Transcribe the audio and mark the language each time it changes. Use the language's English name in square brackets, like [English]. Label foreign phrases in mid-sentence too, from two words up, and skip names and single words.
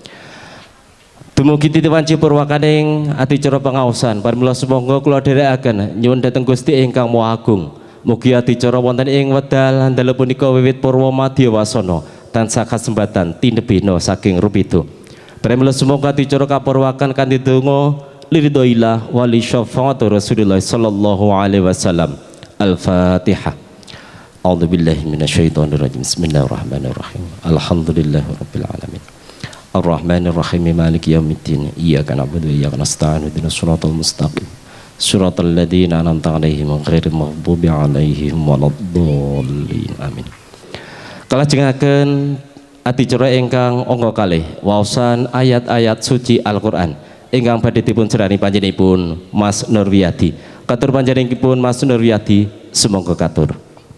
[Javanese] Dumugi titipan purwakaning adicara pangaosan parimula sumangga kula dherekaken nyuwun dhateng Gusti ingkang Maha Agung. Mugi adicara wonten ing wekdal dalu punika wiwit purwa madya wasana tansah kasembatan tinebena saking rupitu. Parimula sumangga adicara kapurwakan kanthi donga [Arabic] لرضى الله ولي شفاعة رسول الله صلى الله عليه وسلم. [Javanese] Al-Fatihah. [Arabic] أعوذ بالله من الشيطان الرجيم. بسم الله الرحمن الرحيم. الحمد لله رب العالمين. الرحمن الرحيم. مالك يوم الدين. إياك نعبد وإياك نستعين. اهدنا الصراط المستقيم. صراط الذين أنعمت عليهم غير المغضوب عليهم ولا الضالين. Amin. [Javanese] Kalajengaken adicara ingkang angka kalih waosan ayat-ayat suci Al-Qur'an ingkang badhe dipun serani panjenenganipun Mas Nurwiyadi. Katur panjenenganipun Mas Nurwiyadi, sumangga katur.